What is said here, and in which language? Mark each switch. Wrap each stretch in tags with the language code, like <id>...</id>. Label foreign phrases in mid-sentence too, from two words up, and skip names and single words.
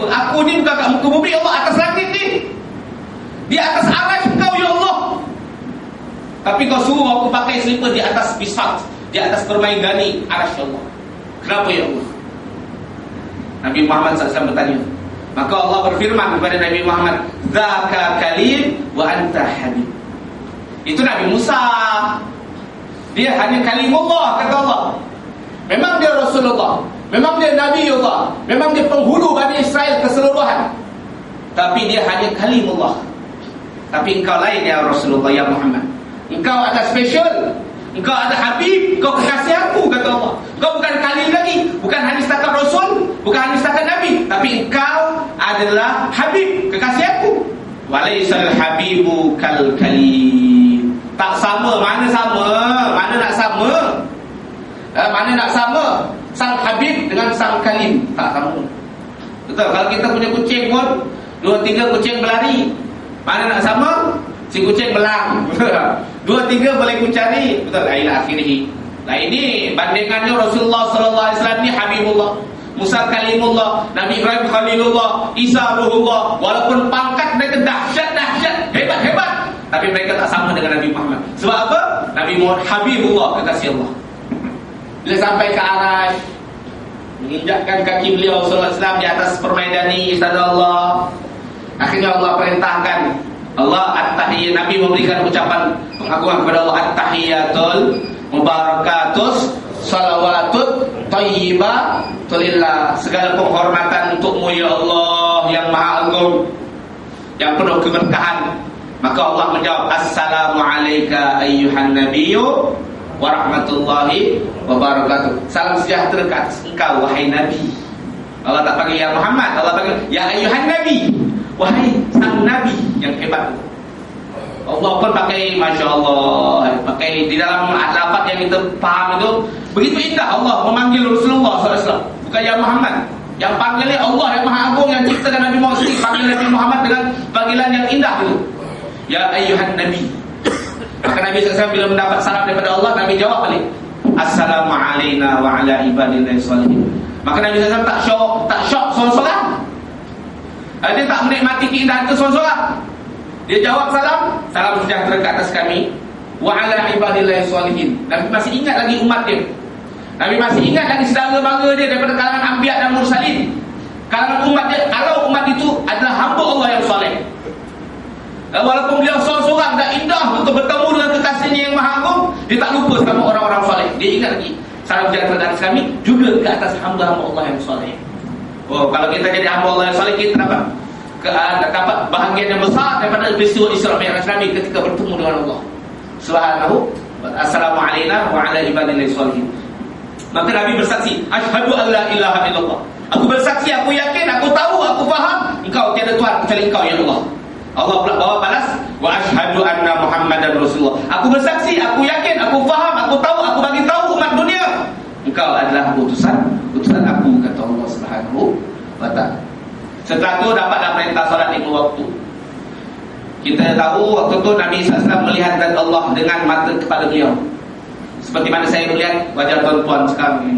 <ms>Aku ni bukan kat muka bumi, Allah, atas langit ni, di atas arasy kau</ms> <ar>يا الله.</ar> <ms>Tapi kau suruh aku pakai slipper di atas bisat, di atas permaidani arasy Allah. Kenapa</ms> <ar>يا الله?"</ar> <ms>Nabi Muhammad SAW bertanya.</ms> <ar>Maka Allah berfirman kepada Nabi Muhammad, "ذاك كليم وأنت حبيب."</ar> <ms>Itu Nabi Musa. Dia hanya kalimullah, kata Allah. Memang dia Rasulullah, memang dia Nabi Allah, memang dia penghulu Bani Israel keseluruhan, tapi dia hanya kalimullah. Tapi engkau lain</ms> <ar>يا رسول الله,</ar> <ms>ya Muhammad. Engkau ada special, engkau ada habib, engkau kekasih aku, kata Allah. Engkau bukan kalim lagi, bukan hanya setakat Rasul, bukan hanya setakat Nabi, tapi engkau adalah habib, kekasih aku.</ms> <ar>وليس الحبيب كالكليم.</ar> <ms>Tak sama, mana sama, mana nak sama, mana nak sama sang habib dengan sang kalim, tak sama. Betul, kalau kita punya kucing pun 2-3 kucing berlari, mana nak sama? Si kucing belang. 2-3 boleh ku cari, betul,</ms> <ar>إلى آخره.</ar> <ms>Nah ini bandingannya Rasulullah</ms> <ar>صلى الله عليه وسلم</ar> <ms>ni habibullah, Musa kalimullah, Nabi Ibrahim khalilullah, Isa ruhullah. Walaupun pangkat mereka dahsyat, hebat, tapi mereka tak sama dengan Nabi Muhammad. Sebab apa? Nabi Muhammad habibullah, kekasih Allah. Bila sampai ke Arasy, menginjakkan kaki beliau</ms> <ar>صلى الله عليه وسلم</ar> <ms>di atas permaidani istana Allah, akhirnya Allah perintahkan, Allah at-tahiyyat, Nabi memberikan ucapan pengagungan kepada Allah,</ms> <ar>التحيات المباركات الصلوات الطيبات لله.</ar> <ms>Segala penghormatan untukmu ya Allah yang maha agung, yang penuh keberkahan. Maka Allah menjawab,</ms> <ar>السلام عليك أيها النبي ورحمة الله وبركاته.</ar> <ms>Salam sejahtera ke atas engkau wahai Nabi. Allah tak panggil ya Muhammad, Allah panggil</ms> <ar>يا أيها النبي,</ar> <ms>wahai sang Nabi yang hebat. Allah pun pakai, Masya Allah, pakai di dalam lafaz yang kita faham itu begitu indah. Allah memanggil Rasulullah SAW, bukan ya Muhammad. Yang panggilnya Allah yang maha agung, yang ciptakan Nabi Muhammad sendiri, panggil Nabi Muhammad dengan panggilan yang indah itu,</ms> <ar>يا أيها النبي.</ar> <ms>Maka Nabi SAW bila mendapat salam daripada Allah, Nabi jawab balik,</ms> <ar>السلام علينا وعلى عباد الله الصالحين.</ar> <ms>Maka Nabi SAW tak syok seorang-seorang. Dia tak menikmati keindahan itu seorang-seorang. Dia jawab salam, salam sejahtera ke atas kami,</ms> <ar>وعلى عباد الله الصالحين.</ar> <ms>Nabi masih ingat lagi umat dia. Nabi masih ingat lagi saudara mara dia daripada kalangan anbiya dan mursalin. Kalangan umat dia, kalau umat itu adalah hamba Allah yang soleh. Walaupun beliau seorang-seorang dan indah untuk bertemu dengan kekasihnya yang maha agung, dia tak lupa sama orang-orang soleh. Dia ingat lagi salam sejahtera ke atas kami juga ke atas hamba-hamba Allah yang soleh. Oh, kalau kita jadi hamba Allah yang soleh, kita dapat bahagian yang besar daripada peristiwa Isra Mi'raj Nabi ketika bertemu dengan Allah</ms> <ar>سبحانه وتعالى. السلام عليكم وعلى عباد الله الصالحين.</ar> <ms>Maka Nabi bersaksi,</ms> <ar>أشهد أن لا إله إلا الله.</ar> <ms>Aku bersaksi, aku yakin, aku tahu, aku faham engkau tiada Tuhan kecuali engkau</ms> <ar>يا الله.</ar> <ms>Allah pula bawa balas,</ms> <ar>وأشهد أن محمدا رسول الله.</ar> <ms>Aku bersaksi, aku yakin, aku faham, aku tahu, aku bagi tahu umat dunia engkau adalah utusan aku, kata Allah</ms> <ar>سبحانه وتعالى.</ar> <ms>Setelah itu dapatlah perintah salat 5 waktu. Kita tahu waktu itu Nabi SAW melihat zat Allah dengan mata kepala beliau, seperti mana saya melihat wajah tuan-tuan sekarang ini.</ms>